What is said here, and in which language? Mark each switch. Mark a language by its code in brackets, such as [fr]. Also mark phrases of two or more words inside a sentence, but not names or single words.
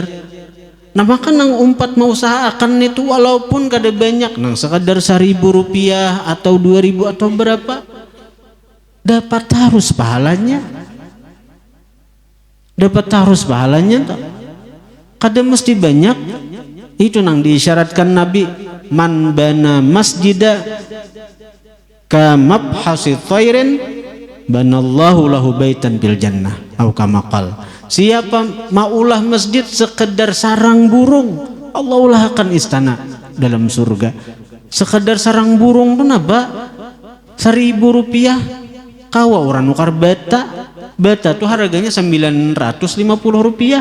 [bjn] Nah maka nang umpat mau usahakan itu walaupun kada banyak, nang sekadar 1.000 rupiah atau 2.000 atau berapa, dapat harus pahalanya. Dapat harus pahalanya tak? Kada mesti banyak. Itu nang diisyaratkan Nabi, [ar] من بنى مسجدا كمفحص طائر بنى الله له بيتا في الجنة atau كما قال. [bjn] Siapa maulah masjid sekedar sarang burung, Allah ulahkan istana dalam surga. Sekedar sarang burung tu napa? 1.000 rupiah. Kawa orang nukar bata. Bata tu harganya 950 rupiah.